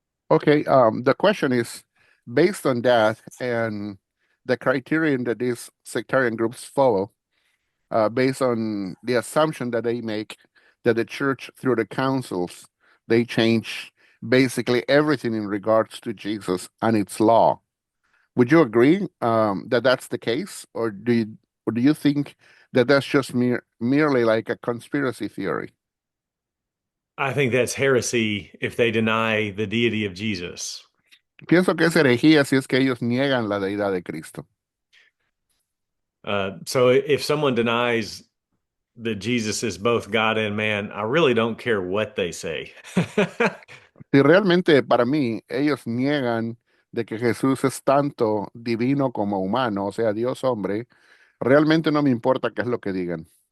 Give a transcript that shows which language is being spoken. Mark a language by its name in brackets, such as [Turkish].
[English] Okay, the question is, based on that and the criterion that these sectarian groups follow, based on the assumption that they make that the church, through the councils, they change basically everything in regards to Jesus and its law. Would you agree that that's the case, or do you think that that's just merely like a conspiracy theory? I think that's heresy if they deny the deity of Jesus. [Spanish] Pienso que es herejía si es que ellos niegan la deidad de Cristo. [English] So if someone denies that Jesus is both God and man, I really don't care what they say. [Spanish] Si realmente para mí ellos niegan de que Jesús es tanto divino como humano, o sea, Dios hombre, realmente no me importa qué es lo que digan.